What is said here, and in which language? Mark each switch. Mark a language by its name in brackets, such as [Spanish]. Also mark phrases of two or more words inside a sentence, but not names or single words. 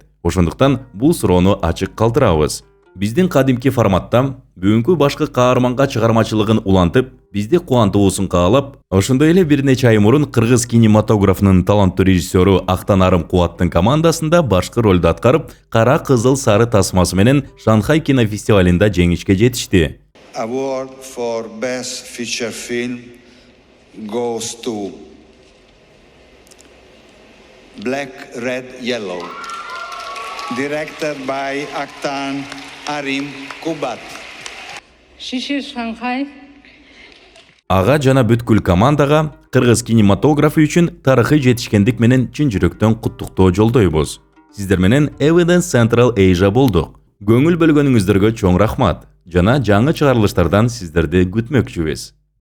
[Kyrgyz] Ошондуктан бул суроону ачык калтырабыз. Биздин кадимки форматта бүгүнкү башкы каарманга чыгармачылыгын улантып, бизди кубантуусун каалап, ошондой эле бир нече ай мурун кыргыз кинематографынын таланттуу режиссеру Актанарым Кубаттын командасында башкы ролду аткарып, кара кызыл сары тасмасы менен Шанхай кинофестивалында жеңишке жетишти. [English] Award for Best Feature Film goes to Black, Red, Yellow, directed by Aktan-Arim Kubat. [Kyrgyz] Шишир Шанхай. Ага жана бүткүл командага кыргыз кинематографы үчүн тарыхый жетишкендик менен чын жүрөктөн куттуктоо жолдойбуз. Сиздер менен Evidence Central Asia болдук. Көңүл бөлгөнүңүздөргө чоң рахмат жана жаңы чыгарылыштардан сиздерди күтмөкчүбүз.